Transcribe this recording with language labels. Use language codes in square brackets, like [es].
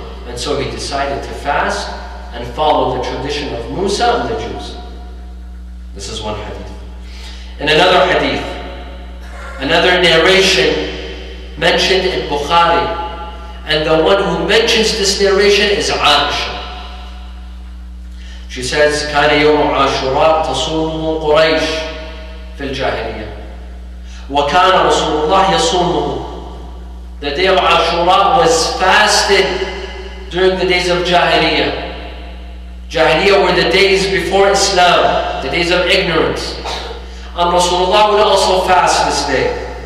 [en] And so he decided to fast and follow the tradition of Musa and the Jews. This is one hadith. In another hadith, another narration mentioned in Bukhari, and the one who mentions this narration is Aisha. She says, [ar] كان يوم عاشوراء تصوم قريش في الجاهلية وكان رسول الله يصومه. [en] The day of Ashura was fasted during the days of Jahiliyyah. Jahiliyyah were the days before Islam, the days of ignorance. And Rasulullah would also fast this day.